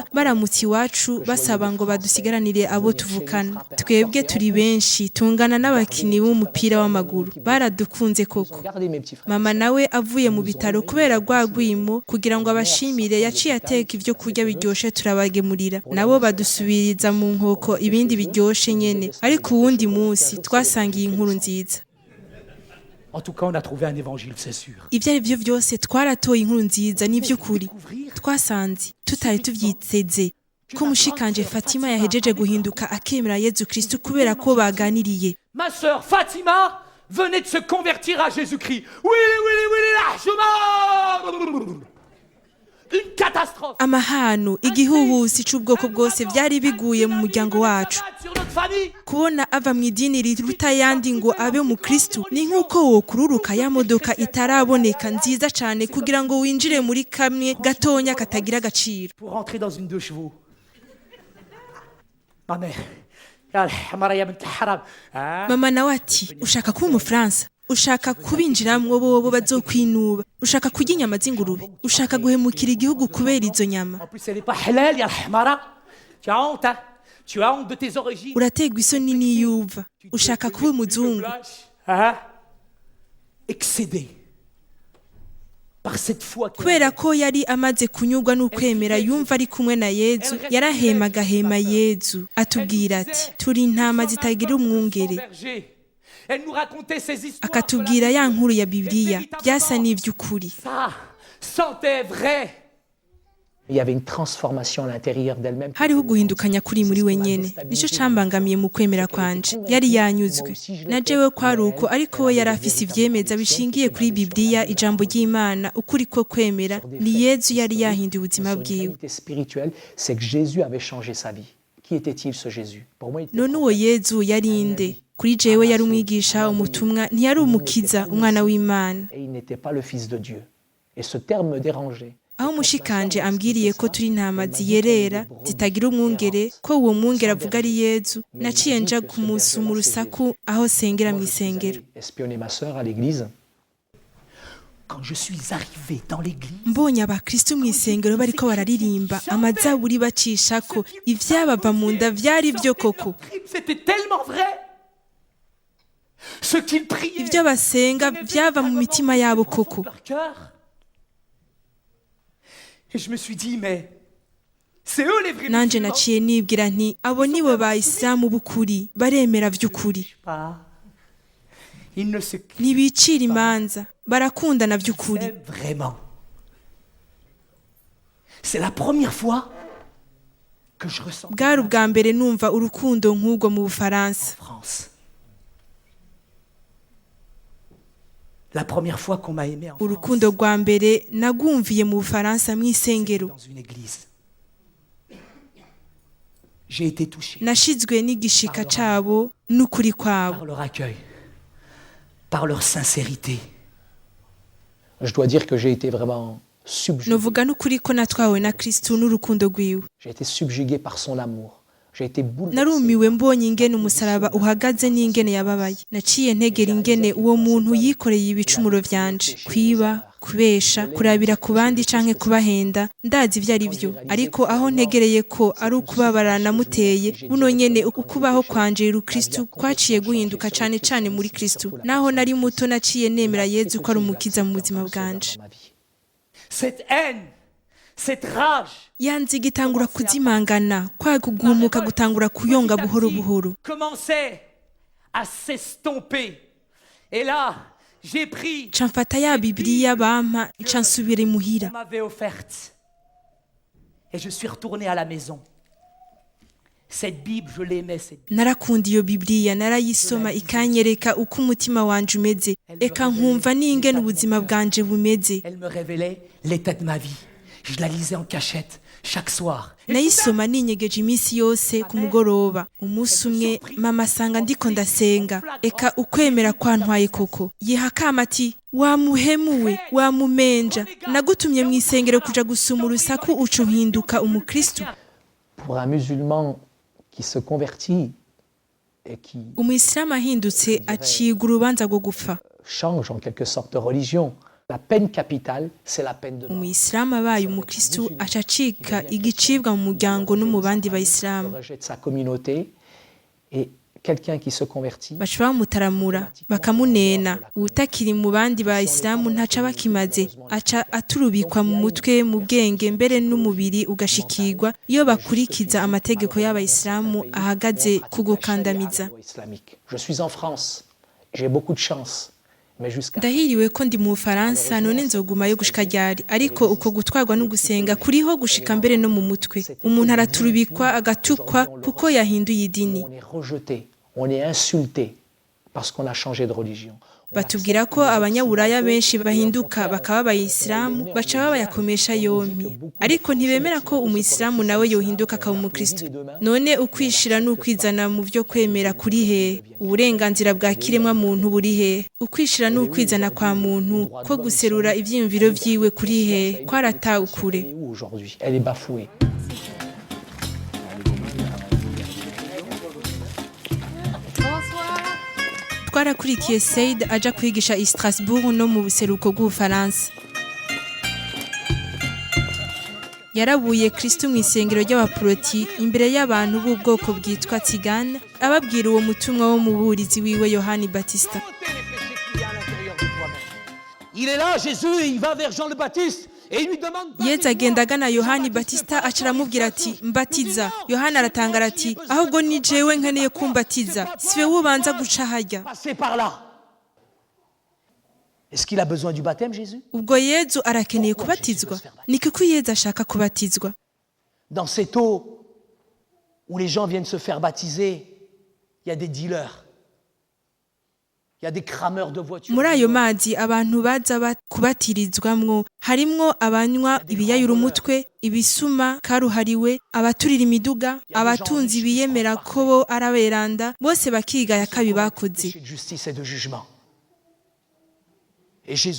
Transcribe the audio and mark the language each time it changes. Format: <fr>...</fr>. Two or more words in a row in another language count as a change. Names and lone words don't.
<rn>baramutse iwacu basaba ngo badusigaranire abo tuvukana twebwe turi benshi tungana n'abakini b'umupira w'amaguru baradukunze koko mama nawe avuye mu bitaro kubera rwagwimo kugira ngo abashimire yaciye ateka ivyo kurya biryoshe turabage nabo badusubiriza mu nkoko ibindi biryoshe nyene ariko uwundi munsi twasangiye inkuru nziza.</rn> <fr>En tout cas, on a trouvé un évangile, c'est sûr.</fr> <rn>ibyo ari byo byose twaratoye inkuru nziza n'iby'ukuri twasanze tutari tubyiteze ko mushikanje Fatima yahejeje guhinduka akemera Yezu Kristo kubera ko baganiriye.</rn> <fr>Ma sœur Fatima venait de se convertir à Jésus-Christ. Oui, largement. Une catastrophe.</fr> <rn>Amahano igihuhusi c'ubwoko bwose byari biguye mu muryango wacu.</rn> <fr>Sur notre famille.</fr> <rn>Kubona ava mu idini riruta yandi ngo abe mu Kristo ni nk'uko wokururuka ya modoka itaraboneka nziza cyane kugira ngo winjire muri kamwe gatonya katagira agaciro.</rn> <fr>Pour rentrer dans une 2 chevaux. Ma mère.</fr> <rn>Mama nawe ati ushaka kuba umufaransa, ushaka kubinjiramwo bobo bazokwinuba, ushaka kurya inyama z'ingurube, ushaka guhemukira igihugu kubera izo nyama.</rn> <fr>En plus, elle n'est pas halal, ya Hamara. Tu as honte, hein? Tu as honte de tes origines.</fr> <rn>Urategwa isoni n'iyuva, ushaka kuba umuzungu.</rn> <fr>Excédé par cette foi.</fr> <rn>Kubera ko yari amaze kunyurwa n'ukwemera yumva ari kumwe na Yezu, yarahemagahema Yezu atubwira ati turi intama zitagira umwungere.</rn> <fr>Elle nous racontait ces histoires.</fr> <rn>Akatubwira ya nkuru ya Bibiliya byasa n'ivy'ukuri.</rn> <fr>Ça sentait vrai. Il y avait une transformation à l'intérieur d'elle-même.</fr> <rn>Hariho guhindukanya kuri muri we nyene nico cambangamiye mu kwemera kwanje. Yari yanyuzwe na jewe kwari uko, ariko we yari afise ivyemeza bishingiye kuri Bibiliya, ijambo ry'Imana, ukuri ko kwemera ni Yezu yari yahinduye ubuzima bwiwe.</rn> <fr>Spirituelle, c'est que Jésus avait changé sa vie. Qui était-il ce Jésus? Pour moi, il était</fr> <rn>None uwo Yezu yari nde? Kuri jewe yari umwigisha, umutumwa, ntiyari umukiza, umwana w'Imana.</rn> <fr>et il n'était pas le fils de Dieu. Et ce terme me dérangeait.</fr> <rn>Aho mushikanje ambwiriye ko turi intama ziyerera zitagira umwungere, ko uwo mwungere avuga ari Yezu, naciye nja kumusuma urusaku aho sengera mu isengero.</rn> <fr>Espionner ma sœur à l'église. Quand je suis arrivé dans l'église,</fr> <rn>Mbonye abakristo mu isengero bariko bararirimba amazaburi bacishako ivyabava mu nda vyari vyo koko.</rn> <fr>c'était tellement vrai. Ce qu'ils priaient,</fr> <rn>Ivyo basenga vyava mu mitima yabo koko.</rn> <fr>leur cœur. Et je me suis dit, mais c'est eux les vrais</fr> <rn>Nanje</rn> <fr>musulmans.</fr> <rn>naciye nibwira nti abo nibo bayisilamu b'ukuri baremera vy'ukuri,</rn> <fr>Pas. Ils ne se</fr> <rn>ntibicira imanza, barakundana vy'ukuri.</rn> <fr>aiment vraiment. C'est la première fois que je ressens</fr> <rn>Bwari ubwa mbere numva urukundo nk'ubwo mu Bufaransa.</rn> <fr>France. La première fois qu'on m'a aimé en France,</fr> <rn>Urukundo rwa mbere nagumviye mu Bufaransa mw'isengero.</rn> <fr>dans une église. J'ai été touché</fr> <rn>Nashizwe n'igishika cabo n'ukuri kwabo.</rn> <fr>par leur accueil, par leur sincérité. Je dois dire que j'ai été vraiment subjugué.</fr> <rn>Novuga n'ukuri ko natwawe na Kristo n'urukundo rwiwe.</rn> <fr>J'ai été subjugué par son amour. J'ai été bouleversé.</fr> <rn>Narumiwe mbonye ingene umusaraba uhagaze n'ingene yababaye. Naciye ntegera ingene uwo muntu yikoreye ibicumuro vyanje, kwiba, kubesha, kurabira ku bandi canke kubahenda, ndazi ivyo ari vyo. Ariko aho ntegereye ko ari ukubabara namuteye, buno nyene ukubaho kwanje Kristo kwaciye guhinduka cane cane muri Kristo. Naho nari muto naciye nemera Yezu ko ari umukiza mu buzima bwanje.</rn> <fr>Dans ma vie. Cette haine, cette rage,</fr> <rn>Yanzi gitangura kuzimangana, kwagugumuka gutangura kuyonga buhoro buhoro.</rn> <fr>commençait à s'estomper. Et là, j'ai pris</fr> <rn>Camfata ya Bibiliya bampa, nca nsubira imuhira.</rn> <fr>qu'on m'avait offerte. Et je suis retourné à la maison. Cette Bible, je l'aimais, cette Bible.</fr> <rn>Narakunda iyo Bibiliya, narayisoma ikanyereka uko umutima wanje umeze, eka nkumva n'ingene ubuzima bwanje bumeze.</rn> <fr>Elle me révélait l'état de ma vie. Je la lisais en cachette chaque soir.</fr> <rn>Nayisoma ninyegeje iminsi yose ku mugoroba. Umunsi umwe mama asanga ndiko ndasenga, eka ukwemera kwantwaye koko. Yihakama ati wamuhemuwe, wamumenja, nagutumye mu isengero kuja gusuma urusaku uca uhinduka umukristo.</rn> <fr>Pour un musulman qui se convertit et qui</fr> <rn>Umuyisilamu ahindutse acibwa urubanza rwo gupfa.</rn> <fr>change en quelque sorte de religion, la peine capitale, c'est la peine de mort.</fr> <rn>Umuyisilamu abaye umukristo aca acika igicibwa mu muryango no mu bandi</rn> <fr>Le</fr> <rn>bayisilamu.</rn> <fr>rejet de sa communauté et quelqu'un qui se convertit.</fr> <rn>Baca bamutaramura bakamunena, uwutakiri mu bandi bayisilamu ntaca bakimaze, aca aturubikwa mu mutwe, mu bwenge, mbere n'umubiri ugashikirwa iyo bakurikiza amategeko y'abayisilamu ahagaze ku gukandamiza.</rn> <fr>Islamique. Je suis en France, j'ai beaucoup de chance. Mais jusqu'à</fr> <rn>ndahiriwe ko ndi mu Bufaransa none nzogumayo gushika ryari ariko uko gutwarwa no gusenga kuriho gushika mbere no mu mutwe umuntu araturubikwa agatukwa kuko yahinduye idini</rn> <fr>on est rejeté, on est insulté parce qu'on a changé de religion.</fr> <rn>batubwira ko abanyaburaya benshi bahinduka bakaba abayisilamu baca babayakomesha yompi ariko ntibemera ko umuyisilamu nawe yohinduka akaba umukristo none ukwishira n'ukwizana mu byo kwemera kuri he uburenganzira bwa kiremwa muntu buri he ukwishira n'ukwizana kwa muntu ko guserura ivyiyumviro vyiwe kuri he kwarata ukure</rn> <fr>Et où aujourd'hui? Elle est bafouée.</fr> <rn>twarakurikiye Said aja kwigisha i Strasbourg no mu buseruko bw'Ubufaransa yarabuye Kristo mu isengero ry'abaproti imbere y'abantu b'ubwoko bwitwa Tigane ababwira uwo mutumwa wo mu burizi wiwe Yohani Batista</rn> <fr>Il est là, Jésus, il va vers Jean le Baptiste et il lui demande...</fr> <rn>Yezu agenda agana Yohani Batista aca aramubwira ati mbatiza Yohani aratangara ati ahubwo ni jewe nkeneye kumbatiza siwe wubanza guca harya</rn> <fr>Passer par là. Est-ce qu'il a besoin du baptême, Jésus?</fr> <rn>ubwo Yezu arakeneye kubatizwa ni kuko Yezu ashaka kubatizwa</rn> <fr>Dans cette eau où les gens viennent se faire baptiser, il y a des dealers. Il y a des crameurs de voitures.</fr> <rn>muri ayo mazi abantu baza kubatirizwamwo harimwo abanywa ibiyayura umutwe ibisuma karuhariwe abaturira imiduga abatunzi biyemera ko bo araberanda bose bakigaya kabi bakoze</rn> <fr>De justice et de jugement. Et Jésus</fr>